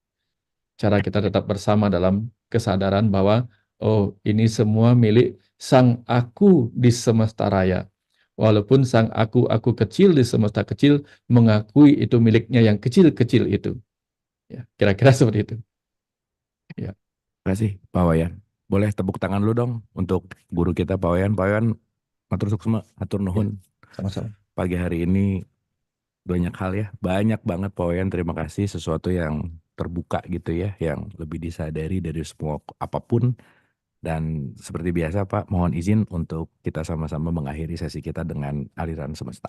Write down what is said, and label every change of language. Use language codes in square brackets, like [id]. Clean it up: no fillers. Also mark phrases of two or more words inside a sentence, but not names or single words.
[id] Cara kita tetap bersama dalam kesadaran bahwa oh, ini semua milik sang aku di semesta raya. Walaupun sang aku kecil di semesta kecil mengakui itu miliknya yang kecil-kecil itu. Ya, kira-kira seperti itu. Ya. Terima kasih Pak Wayan. Boleh tepuk tangan lu dong untuk guru kita Pak Wayan. [ban] Pak Wayan, matur suksma, [su] atur nuhun. [id] Sama-sama. Pagi hari ini banyak hal ya, banyak banget Pak Wayan. Terima kasih, sesuatu yang terbuka gitu ya, yang lebih disadari dari semua apapun. Dan seperti biasa Pak, mohon izin untuk kita sama-sama mengakhiri sesi kita dengan aliran semesta.